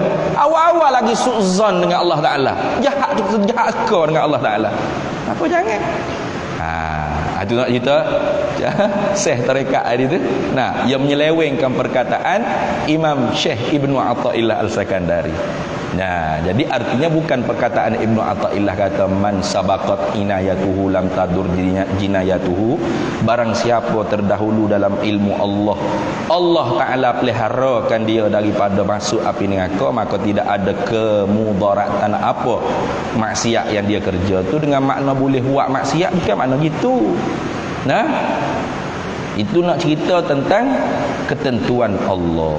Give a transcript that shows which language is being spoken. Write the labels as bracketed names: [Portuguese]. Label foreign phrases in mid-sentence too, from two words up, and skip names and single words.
[Malay] Awal-awal lagi su'zan dengan Allah Ta'ala. Jahat suka dengan Allah Ta'ala. Apa jangan? Itu nak cerita Syekh tarekat hari tu. Nah, ia menyelewengkan perkataan Imam Syekh Ibnu Athaillah Al-Sakandari. Nah, jadi artinya bukan perkataan Ibnu Athaillah kata [Arabic] من سبقت عنايته لم تضر جنايته, [Malay] barang siapa terdahulu dalam ilmu Allah Ta'ala peliharakan dia daripada masuk api neraka, maka tidak ada kemudaratan apa maksiat yang dia kerja tu dengan makna boleh buat maksiat, bukan makna gitu. Nah, itu nak cerita tentang ketentuan Allah.